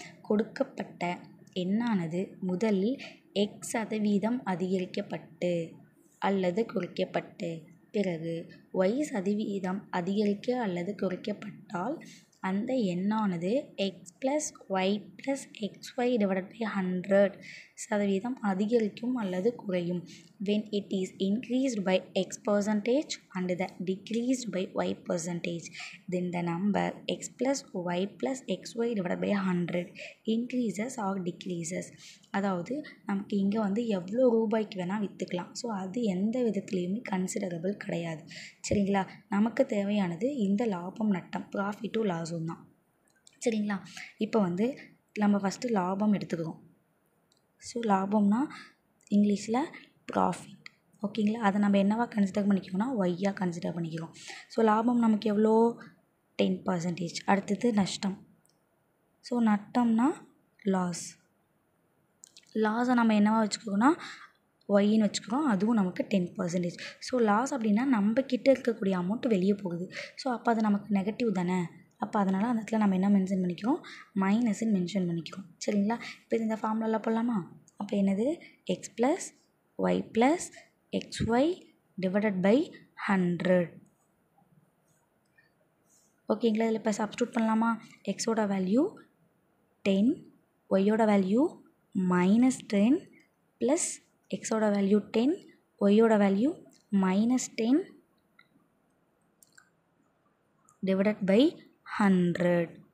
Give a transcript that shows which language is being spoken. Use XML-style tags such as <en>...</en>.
<ta>கொடுக்கப்பட்ட எண்ணானது முதலில் x% அதிகரிக்கப்பட்டு அல்லது குறைக்கப்பட்டு பிறகு y% அதிகரிக்க அல்லது குறைக்கப்பட்டால் அந்த எண்ணானது x + y + xy / 100% அதிகரிக்கும் அல்லது குறையும்.</ta> <en>When it is increased by x% and the decreased by y%, then the number x + y + xy / 100 increases or decreases.</en> <ta>அதாவது நமக்கு இங்கே வந்து எவ்வளோ ரூபாய்க்கு வேணால் விற்றுக்கலாம். ஸோ அது எந்த விதத்துலேயுமே கன்சிடரபிள் கிடையாது. சரிங்களா, நமக்கு தேவையானது இந்த லாபம் நட்டம், ப்ராஃபிட்டும் லாஸும் தான். சரிங்களா, இப்போ வந்து நம்ம ஃபஸ்ட்டு லாபம் எடுத்துக்கிறோம். ஸோ லாபம்னா இங்கிலீஷில் ப்ராஃபிட். ஓகேங்களா, அதை நம்ம என்னவா கன்சிடர் பண்ணிக்கிறோம்னா ஒய்யாக கன்சிடர் பண்ணிக்கிறோம். ஸோ லாபம் நமக்கு எவ்வளோ 10%. அடுத்தது நஷ்டம். So நட்டம்னா loss. லாஸை நம்ம என்னவா வச்சுக்கிறோம்னா ஒய்ன்னு வச்சுக்கிறோம், அதுவும் நமக்கு 10%. ஸோ லாஸ் அப்படின்னா நம்ம கிட்டே இருக்கக்கூடிய அமௌண்ட் வெளியே போகுது. ஸோ அப்போ அது நமக்கு நெகட்டிவ் தானே. அப்போ அதனால் அந்த இடத்துல நம்ம என்ன மென்ஷன் பண்ணிக்கிறோம், மைனஸ்ன்னு மென்ஷன் பண்ணிக்கிறோம். சரிங்களா, இப்போ இந்த ஃபார்முலாவில் போடலாமா. அப்போ என்னது, x + y + xy / 100. ஓகேங்களா, இதில் இப்போ சப்ஸ்டியூட் பண்ணலாமா. எக்ஸோட வேல்யூ 10, ஒய்யோட வேல்யூ -10 ப்ளஸ் எக்ஸோட வேல்யூ 10, ஒய்யோட வேல்யூ -10 / 100.</ta>